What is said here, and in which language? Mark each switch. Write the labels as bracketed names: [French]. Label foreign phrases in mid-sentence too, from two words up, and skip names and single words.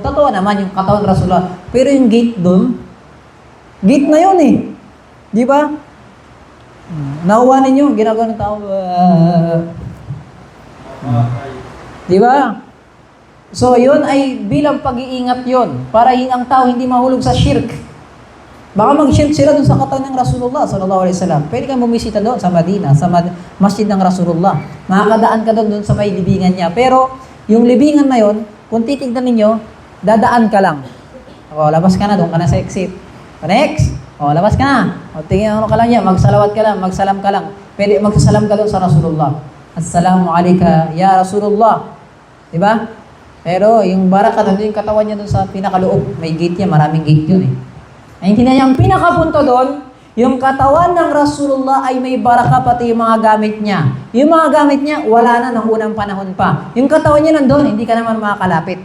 [Filipino] Totoo naman yung katawan ng Rasulullah. Pero yung gate doon, gate na yun Di ba? Nakuha ninyo, ginagawa ng tao. Di ba? So, yun ay bilang pag-iingat yun. Para ang tao hindi mahulog sa shirk. Baka mag-shirk sila dun sa katawan ng Rasulullah [Arabic] صلى الله عليه وسلم. [Filipino] Pwede kang bumisita doon sa Madina, sa masjid ng Rasulullah. Makakadaan ka doon sa may libingan niya. Pero, yung libingan na yun, kung titignan ninyo, dadaan ka lang. Labas ka na, doon ka na sa exit. Next! Labas ka na. Tingin ka lang niya, magsalawat ka lang, magsalam ka lang. Pwede magsasalam ka doon sa Rasulullah. [Arabic] السلام عليك يا رسول الله. [Filipino] Diba? Pero yung baraka doon, yung katawan niya doon sa pinakaloob, may gate niya, maraming gate yun Ay, hindi na yung pinakapunto doon, yung katawan ng Rasulullah ay may baraka pati yung mga gamit niya. Yung mga gamit niya, wala na ng unang panahon pa. Yung katawan niya nandun, hindi ka naman makakalapit.